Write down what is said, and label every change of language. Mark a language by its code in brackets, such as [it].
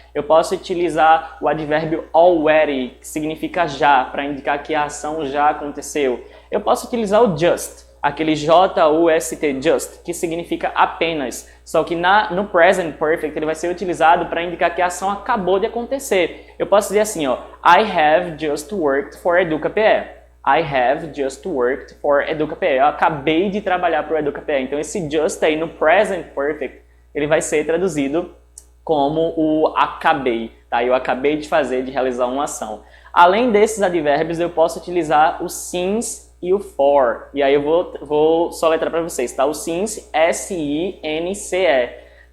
[pt] Eu posso utilizar o advérbio already, que significa já, para indicar que a ação já aconteceu. Eu posso utilizar o just, aquele J-U-S-T, just, que significa apenas. Só que no Present Perfect ele vai ser utilizado para indicar que a ação acabou de acontecer. [en] Eu posso dizer assim, I have just worked for EducaPE. I have just worked for EducaPE. [pt] Eu acabei de trabalhar para o EducaPE. Então esse just aí no Present Perfect, ele vai ser traduzido como o acabei, tá? Eu acabei de realizar uma ação. Além desses advérbios, eu posso utilizar o since e o for. E aí eu vou soletrar para vocês, tá? O since, S-I-N-C-E.